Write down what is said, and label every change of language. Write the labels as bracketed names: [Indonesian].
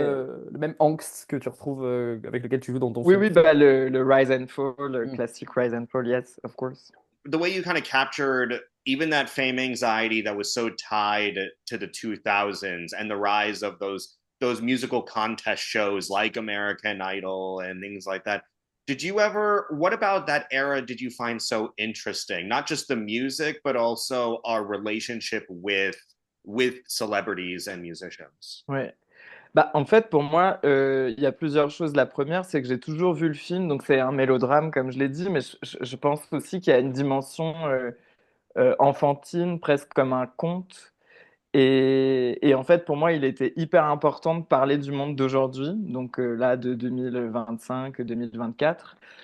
[French] le même angst que tu retrouves avec lequel tu joues dans ton Oui, film. oui, bah, le Rise and Fall, le Mm. classique Rise and Fall, [English] yes, of course. The way you kind of captured even that fame anxiety that was so tied to the 2000s and the rise of those musical contest shows like American Idol and things like that. Did you ever, what about that era did you find so interesting? Not just the music, but also our relationship with celebrities and musicians. [French] Ouais. Bah, en fait, pour moi, il y a plusieurs choses. La première, c'est que j'ai toujours vu le film, donc c'est un mélodrame, comme je l'ai dit, mais je pense aussi qu'il y a une dimension enfantine, presque comme un conte. Et en fait, pour moi, il était hyper important de parler du monde d'aujourd'hui, donc là, de 2025, 2024.